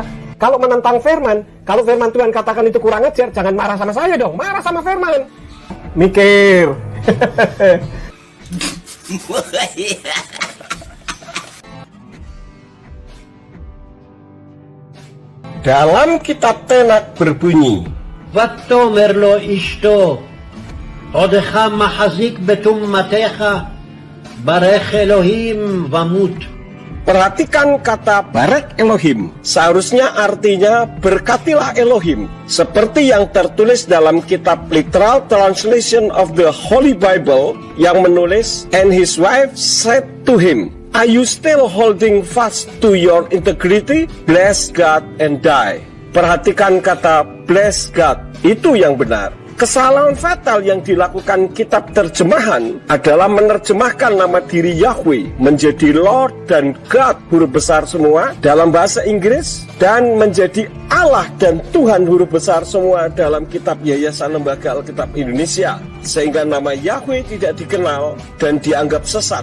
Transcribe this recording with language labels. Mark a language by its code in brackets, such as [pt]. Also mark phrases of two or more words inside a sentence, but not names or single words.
[id] Kalau menentang firman, kalau firman Tuhan katakan itu kurang ajar, jangan marah sama saya dong, marah sama firman. Mikir. Dalam kitab Tenach berbunyi, [he] ותאמר לו אשתו, עודך מחזיק בטומאתך, ברך אלוהים ומות. Perhatikan kata ברך אלוהים, seharusnya artinya berkatilah Elohim, seperti yang tertulis dalam kitab Literal Translation of the Holy Bible yang menulis, [en] and his wife said to him, are you still holding fast to your integrity? Bless God and die. [id] Perhatikan kata [en] bless God, [id] itu yang benar. Kesalahan fatal yang dilakukan kitab terjemahan adalah menerjemahkan nama diri Yahweh menjadi Lord dan God huruf besar semua dalam bahasa Inggris, dan menjadi Allah dan Tuhan huruf besar semua dalam kitab Yayasan Lembaga Alkitab Indonesia, sehingga nama Yahweh tidak dikenal dan dianggap sesat.